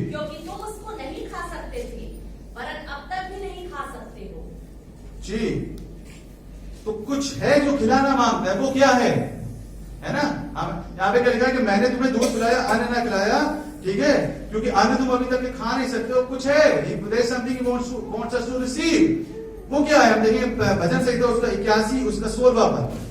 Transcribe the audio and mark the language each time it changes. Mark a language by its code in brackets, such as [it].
[hi] क्योंकि तुम उसको नहीं खा सकते थे, वरन अब तक भी नहीं खा सकते हो। जी, तो कुछ है जो खिलाना मांगता है, वो क्या है ना? हम यहाँ पे क्या लिखा है कि मैंने तुम्हें दूध पिलाया, अन्न न खिलाया, ठीक है, क्योंकि अन्न तुम अभी तक खा नहीं सकते हो। कुछ है, [en] there is something he wants us to receive। [hi] वो क्या है? हम देखेंगे भजन संहिता उसका 81 उसका 16वां पद।